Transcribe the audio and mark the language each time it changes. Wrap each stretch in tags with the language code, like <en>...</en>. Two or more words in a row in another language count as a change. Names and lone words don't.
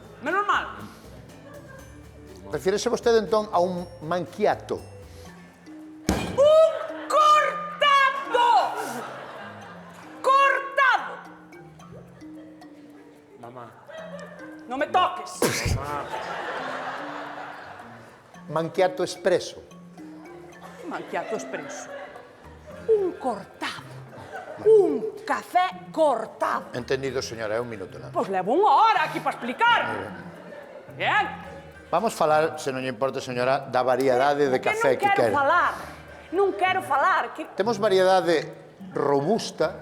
<gl>Menos mal. Refírese vostede entón a un macchiato. Un cortado. Cortado. Mamá.</gl> <es>No me toques.</es> <gl>Macchiato espresso. Macchiato espresso. Un cortado. Un café cortado. Entendido, señora, é un minuto nada. Pois levo unha hora aquí para explicar.</gl> <es>Bien.</es> <gl>Vamos falar, se non lle importa, señora, da variedade de café que non quero quere. falar. Non quero falar. Que... Temos variedade robusta,</gl>